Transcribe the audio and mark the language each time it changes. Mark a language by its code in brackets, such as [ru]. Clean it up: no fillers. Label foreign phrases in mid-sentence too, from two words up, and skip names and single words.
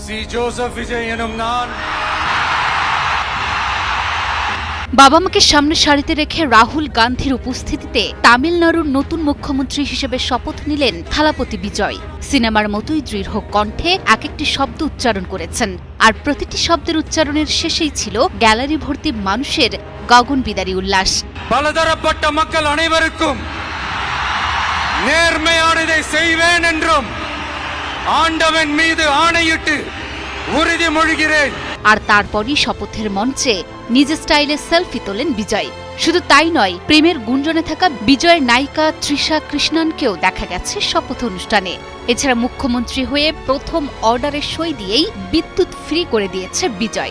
[ta] சி ஜோசப் விஜய் எனும் நான் [bn] বাবা মাকে সামনে সারিতে রেখে রাহুল গান্ধীর উপস্থিতিতে তামিলনাড়ুর নতুন মুখ্যমন্ত্রী হিসেবে শপথ নিলেন থালাপতি বিজয়। সিনেমার মতোই দৃঢ় কণ্ঠে এক একটি শব্দ উচ্চারণ করেছেন, আর প্রতিটি শব্দের উচ্চারণের শেষেই ছিল গ্যালারি ভর্তি মানুষের গগনবিদারী উল্লাস। [ta] பலதரப்பட்ட மக்கள் அனைவருக்கும் நேர்மையானதை செய்வேன் என்றும் ஆண்டவன் மீது ஆணையிட்டு உறுதிமொழிகிறேன்। [bn] আর তারপরই শপথের মঞ্চে নিজ স্টাইলে সেলফি তোলেন বিজয়। শুধু তাই নয়, প্রেমের গুঞ্জনে থাকা বিজয়ের নায়িকা তৃষা কৃষ্ণনকেও দেখা গেছে শপথ অনুষ্ঠানে। এছাড়া মুখ্যমন্ত্রী হয়ে প্রথম অর্ডারে সই দিয়েই বিদ্যুৎ ফ্রি করে দিয়েছে বিজয়।